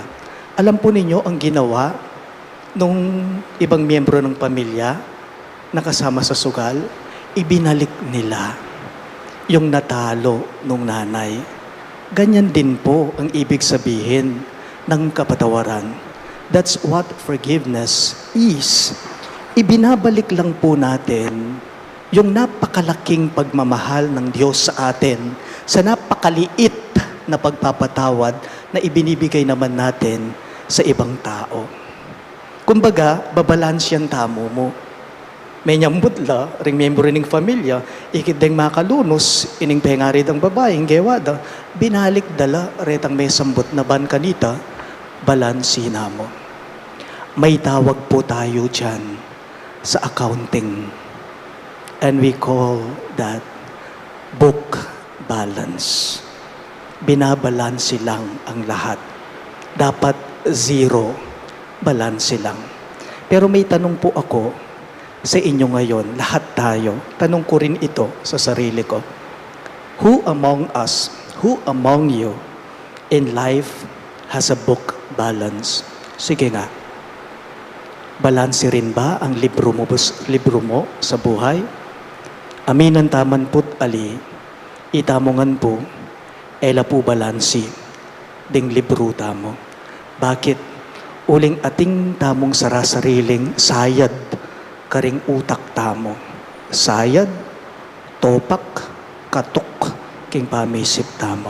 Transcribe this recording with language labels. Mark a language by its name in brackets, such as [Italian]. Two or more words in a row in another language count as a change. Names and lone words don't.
[Filipino] Alam po ninyo ang ginawa nung ibang miyembro ng pamilya na kasama sa sugal? Ibinalik nila yung natalo nung nanay. Ganyan din po ang ibig sabihin ng kapatawaran. [English] That's what forgiveness is. [Filipino] Ibinabalik lang po natin yung napakalaking pagmamahal ng Diyos sa atin sa napakaliit na pagpapatawad na ibinibigay naman natin sa ibang tao. Kumbaga, [Pampanga] babalance yan tamo mo. May nyambutla, ring miyembro ning familia, ikideng makalunos, ining pengarid ang babaeng, gewada, binalik dala, retang may sambot na ban kanita, balansi na mo. [Filipino] May tawag po tayo dyan sa accounting. [English] And we call that book balance. [Filipino] Binabalansi lang ang lahat. Dapat zero, balansi lang. Pero may tanong po ako sa inyo ngayon, lahat tayo. Tanong ko rin ito sa sarili ko. [English] Who among us, who among you in life has a book balance? [Filipino] Sige nga. Balansi rin ba ang libro mo sa buhay? [Pampanga] Aminan taman put ali, itamongan po, ela po balansi, ding libro tamo. [Filipino] Bakit? [Pampanga] Uling ating tamong sarasariling sayad, karing utak tamo. Sayad, topak, katok, king pamisip tamo.